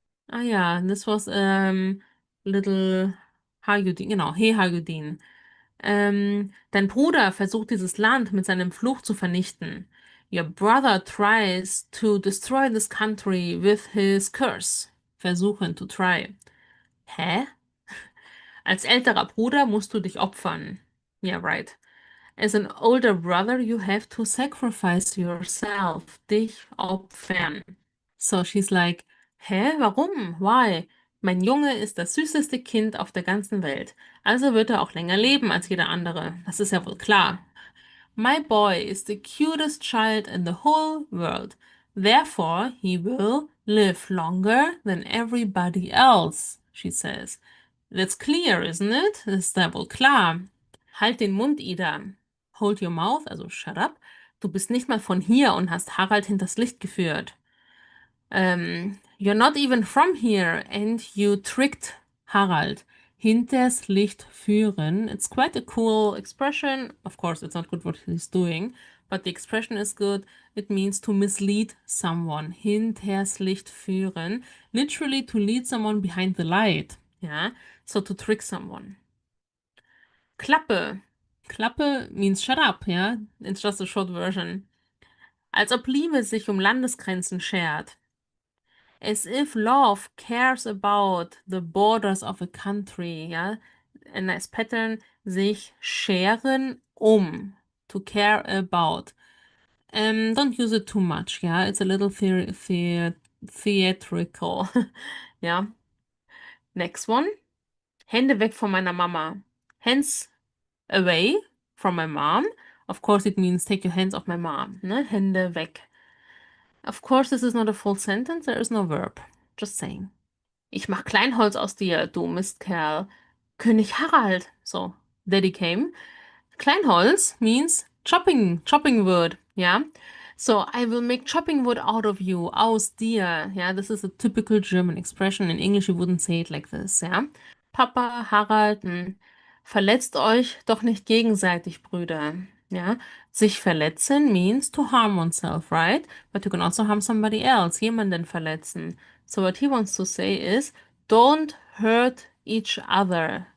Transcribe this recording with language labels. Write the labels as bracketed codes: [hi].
[en] Ah ja, this was little Hayudin, genau, Hey Hayudin. [de] Dein Bruder versucht dieses Land mit seinem Fluch zu vernichten. [en] Your brother tries to destroy this country with his curse. Versuchen, to try. Hä? [de] Als älterer Bruder musst du dich opfern. [en] Yeah, right. As an older brother, you have to sacrifice yourself. [de] Dich opfern. [en] So she's like, hä, warum? Why? [de] Mein Junge ist das süßeste Kind auf der ganzen Welt. Also wird er auch länger leben als jeder andere. Das ist ja wohl klar. [en] My boy is the cutest child in the whole world. Therefore, he will live longer than everybody else, she says. That's clear, isn't it? [de] Ist ja wohl klar. Halt den Mund, Ida. [en] Hold your mouth, also shut up. [de] Du bist nicht mal von hier und hast Harald hinters Licht geführt. [en] You're not even from here and you tricked Harald. [de] Hinters Licht führen. [en] It's quite a cool expression. Of course, it's not good what he's doing, but the expression is good. It means to mislead someone. [de] Hinters Licht führen. [en] Literally to lead someone behind the light. Yeah, so to trick someone. Klappe. Klappe means shut up, yeah? It's just a short version. [de] Als ob Liebe sich um Landesgrenzen schert. [en] As if love cares about the borders of a country, ja. A nice pattern, [de] sich scheren um, [en] to care about. Don't use it too much, yeah. It's a little theatrical, ja. Next one. [de] Hände weg von meiner Mama. [en] Hands away from my mom. Of course, it means take your hands off my mom, ne? [de] Hände weg. [en] Of course, this is not a full sentence. There is no verb. Just saying. [de] Ich mach Kleinholz aus dir, du Mistkerl. [en] König Harald. So, Daddy came. Kleinholz means chopping wood. Yeah. So I will make chopping wood out of you, [de] aus dir. [en] Yeah, this is a typical German expression. In English, you wouldn't say it like this. Yeah. [de] Papa, Harald, verletzt euch doch nicht gegenseitig, Brüder. Ja. [en] Sich verletzen means to harm oneself, right? But you can also harm somebody else, [de] jemanden verletzen. [en] So what he wants to say is, don't hurt each other.